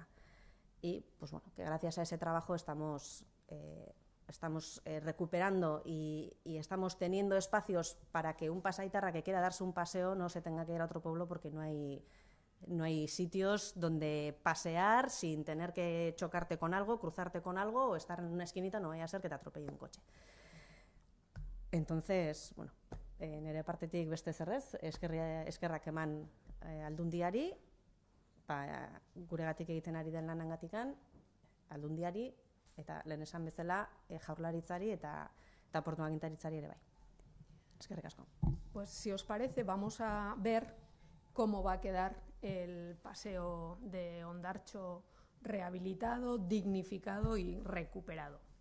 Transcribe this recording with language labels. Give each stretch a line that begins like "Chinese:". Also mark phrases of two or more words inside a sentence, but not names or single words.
Spanish: Y pues bueno, que gracias a ese trabajo estamos recuperando y estamos teniendo espacios para que un pasaitarra que quiera darse un paseo no se tenga que ir a otro pueblo porque no hay sitios donde pasear sin tener que chocarte con algo, cruzarte con algo o estar en una esquinita, no vaya a ser que te atropelle un coche. Entonces,
Basque: bueno, nire partetik beste zerrez, eskerrak eman Aldundiari, guregatik egiten ari den lanangatikan, Aldundiari, eta lehen esan bezala Jaurlaritzari eta Portu Agintaritzari ere bai. Eskerrik asko.
Spanish: Pues si os parece, vamos a ver cómo va a quedar el paseo de Hondartxo rehabilitado, dignificado y recuperado.